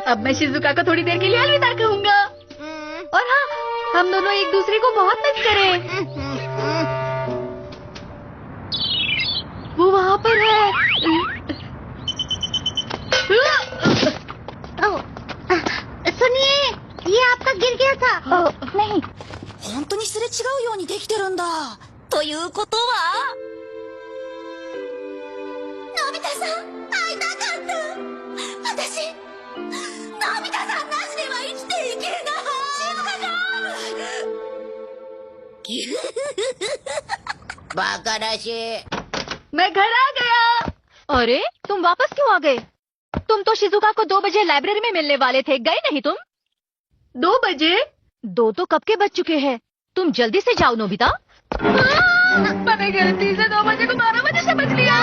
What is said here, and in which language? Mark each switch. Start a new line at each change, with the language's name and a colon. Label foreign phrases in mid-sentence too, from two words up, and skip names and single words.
Hindi: अब मैं शिजुका को थोड़ी देर के लिए अलविदा कहूँगा। और हाँ, हम दोनों एक दूसरे को बहुत मिस करें। वो वहाँ पर है। सुनिए, ये आपका गिर गया था। नहीं।
Japanese: 本当にすれ違うようにできてるんだ。ということは、のび太さん、会いたかった。私、のび太さんなしでは生きていけない。静かさん。バカらしい。
Hindi: मैं घर आ गया। अरे तुम वापस क्यों आ गए? तुम तो शिजुका को 2 बजे लाइब्रेरी में मिलने वाले थे, गए नहीं तुम? 2 बजे? 2 तो कब के बज चुके हैं। तुम जल्दी से जाओ नोबिता। मैंने गलती से 2 बजे को 12 बजे समझ लिया।